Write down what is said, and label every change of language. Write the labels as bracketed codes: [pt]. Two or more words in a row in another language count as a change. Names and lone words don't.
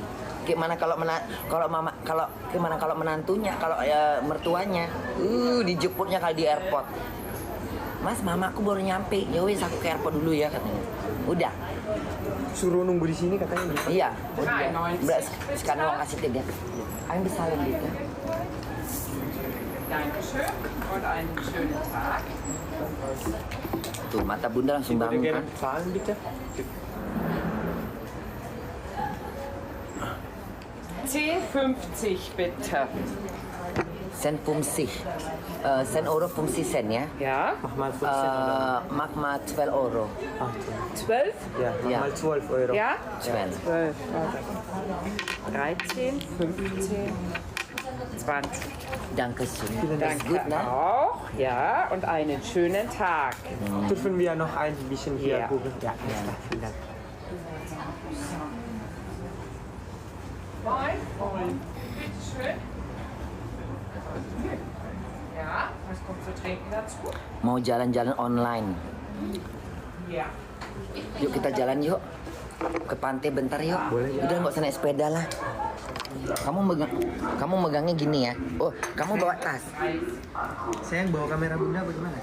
[id] Gimana kalau menantunya, kalau mertuanya, dijemputnya kali di airport. Mas, mamaku baru nyampe. Ya wes aku ke airport dulu ya katanya. Udah. Suruh nunggu di sini katanya gitu. Iya. Udah. Sekarang mau kasih 3. Ayo bisa gitu. [de] Dankeschön und einen schönen Tag. [id] Tuh mata bunda langsung bangun kan. [de] Zahlen bitte. C50 bitte. Sen fungsi. Sen euro fungsi sen ya. Ja? Mach mal 15 oder? Mach mal 12 euro. 12? Ja, mach Ja. mal 12 Euro. Ja? 12. 12. Warte. 13, 15, 20. Dankeschön. Das Danke gut, ne? auch. Ja, und einen schönen Tag. Dürfen wir noch ein bisschen hier Ja. gucken? Ja, vielen Dank. Moin. Moin. Bitte schön. Ja, was kommt zu trinken dazu? [id] Mau jalan-jalan online. [de] Ja. [id] Yuk kita jalan yuk. Ke pantai bentar yuk. Udah nggak usah naik sepeda lah. Kamu megangnya gini ya. Oh, kamu bawa tas. Saya yang bawa kamera bunda bagaimana?